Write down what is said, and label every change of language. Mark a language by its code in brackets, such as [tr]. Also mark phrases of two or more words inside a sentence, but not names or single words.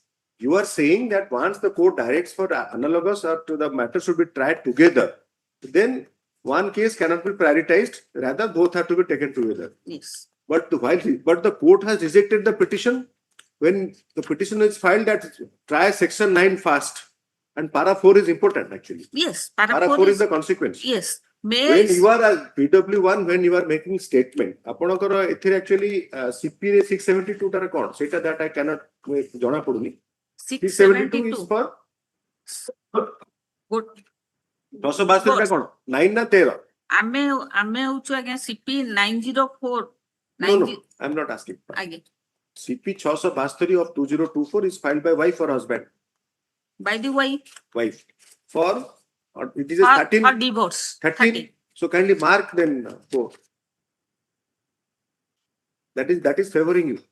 [en] You are saying that once the court directs for analogous or to the matter should be tried together, then one case cannot be prioritized, rather both have to be taken together. Yes. But the court has rejected the petition when the petition is filed that try section 9 fast, and para 4 is important actually. Yes. Para 4 is the consequence. Yes. When you are a PW1, when you are making statement, [or] ଆପଣଙ୍କର ଏଥିରେ actually CP ରେ 672 ଟାରେ କ'ଣ ସେଇଟା [en] that I cannot [or] ଜଣା ପଡୁନି. [en] 672 is for Good. [or] 1062 ଟା କ'ଣ 9 ନା 13? ଆମେ ହଉଛୁ ଆଜ୍ଞା CP 904. [en] No, I'm not asking. [or] Aଜ୍ଞା. [en] CP 662 of 2024 is filed by wife or husband? By the way, Wife. For it is a 13. or divorce. 13. So kindly mark then 4. That is favoring you.